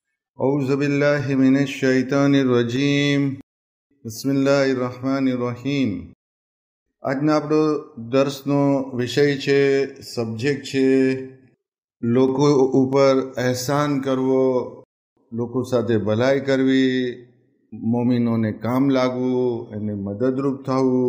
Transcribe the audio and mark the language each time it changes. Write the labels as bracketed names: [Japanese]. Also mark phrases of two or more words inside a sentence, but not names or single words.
[Arabic] أعوذ بالله من الشيطان الرجيم بسم الله الرحمن الرحيم. [Gujarati] આજના આપણો દર્શનો વિષય છે, સબ્જેક્ટ છે લોકો ઉપર અહેસાન કરવો, લોકો સાથે ભલાઈ કરવી, મોમિનોને કામ લાગવું, એને મદદરૂપ થવું.